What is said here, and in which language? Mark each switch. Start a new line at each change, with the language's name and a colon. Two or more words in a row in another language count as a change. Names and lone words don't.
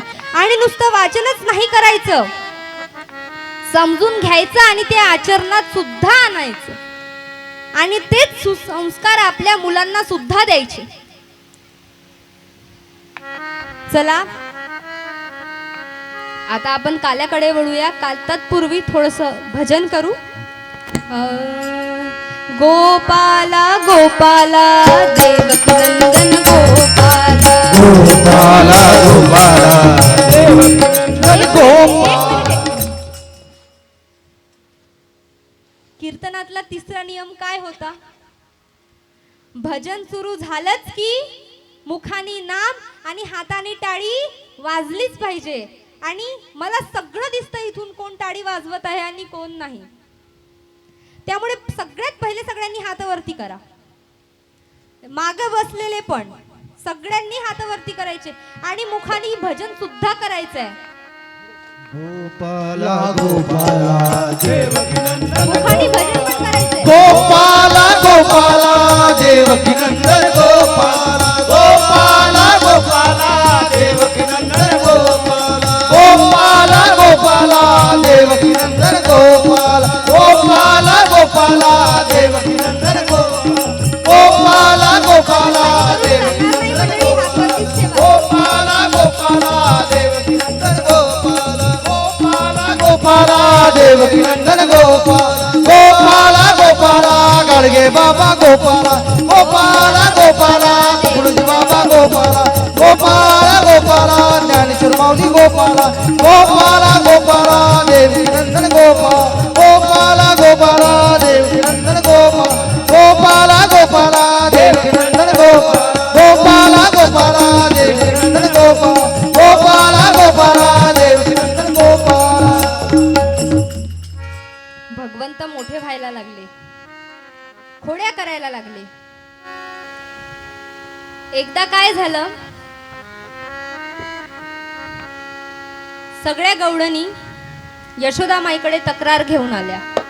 Marathi: आणि नुसतं वाचनच नाही करायचं, समजून घ्यायचं आणि ते आचरणात सुद्धा आणायचं. आणि तेच सुसंस्कार आपल्या मुलांना सुद्धा द्यायचे. चला आता आपण काल्याकडे वळूया. तत्पूर्वी थोडस भजन करू. गोपाला गोपाला देवकी नंदन गोपाला गोपाला गोपाला देवकी गोपाला. कीर्तनातला तिसरा नियम काय होता? भजन सुरू झालंच की मुखानी नाम आणि हाताने टाळी वाजलीच पाहिजे. आणि मला सगळं दिसतं इथून कोण टाळी वाजवत आहे आणि कोण नाही. त्यामुळे सगळ्यात पहिले सगळ्यांनी हात वरती करा. मागे बसलेले पण सगळ्यांनी हात वरती करायचे आणि मुखाने भजन सुद्धा करायचंय. गोपाला गोपाला देवकी नंदन मुखाने भजन पण करायचंय. गोपाला गोपाला देवकी नंदन गोपाला गोपाला गोपाला देवकी नंदन गोपाला गोपाला गोपाला देवकी नंदन गोपाला गोपाला गोपाला देवकी नंदन गोपाला गोपाला देवकी नंदन गोपाला गोपाला देवकी नंदन गोपाला गोपाला गोपाला देवकी नंदन गोपाला गोपाला गोपाला गाडगे बाबा गोपाला गोपाला गोपाला गुरुजी बाबा गोपाला गोपाला गोपाला ज्ञानेश्वर माऊली गोपाला गोपाला गोपाला देवकी नंदन गोपाला गोपाला गोपाला देवकी नंदन गोपाला गोपाला गोपाला देवकी नंदन गोपाला गोपाला गोपाला देवकी नंदन गोपाला गोपाला गोपाला देवकी नंदन गोपाला. भगवंत मोठे व्हायला लागले, खोड्या करायला लागले. एकदा काय झालं, सगळ्या गवळणी यशोदामाईकडे तक्रार घेऊन आल्या.